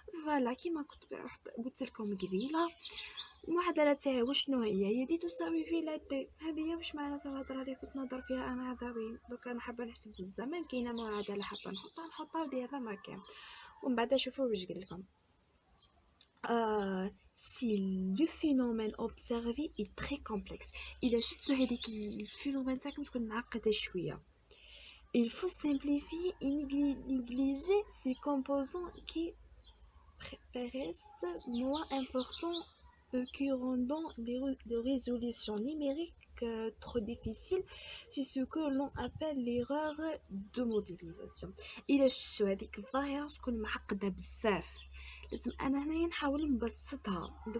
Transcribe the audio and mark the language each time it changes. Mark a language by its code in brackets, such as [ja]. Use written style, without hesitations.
[ar] فوالا كيما كنت قلت لكم قبيله، المعادله تاعي وشنو هي دي تساوي في لا تي. هذه واش معناتها الهضره اللي كنت نهضر فيها انا هذا وين. دوك انا حابه نحسب بالزمن، كاينه معادله حابه نحطها وديرها مكان. ومن بعد شوفوا واش قال لكم. [fr] Si le phénomène observé est très complexe، [ar] إلا شفتوا هذيك الفينومين تاعكم تكون معقدة شوية، [fr] il faut simplifier et négliger ces composants qui paraissent moins importants qui rendant les résolutions numériques trop difficiles. C'est ce que l'on appelle l'erreur de modélisation. [ar] إلا شفتوا هذيك الظاهرة تكون معقدة بزاف، لازم انا هنايا نحاول نبسطها.